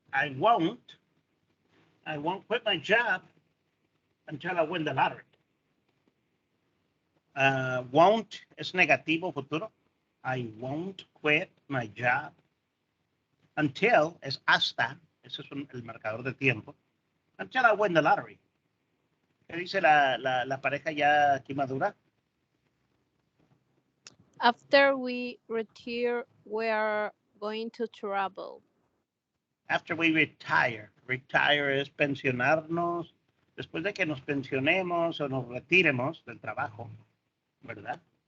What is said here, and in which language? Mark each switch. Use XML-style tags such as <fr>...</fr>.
<en>I won't quit my job until I win the lottery. Won't</en> <es>es negativo futuro.</es> <en>I won't quit my job until</en> <es>es hasta. Ese es el marcador de tiempo.</es> <en>Until I win the lottery.</en> <es>¿Qué dice la pareja ya aquí madura?</es> <en>After we retire, we are going to travel. After we retire. Retire</en> <es>es pensionarnos. Después de que nos pensionemos o nos retiremos del trabajo, ¿verdad?</es>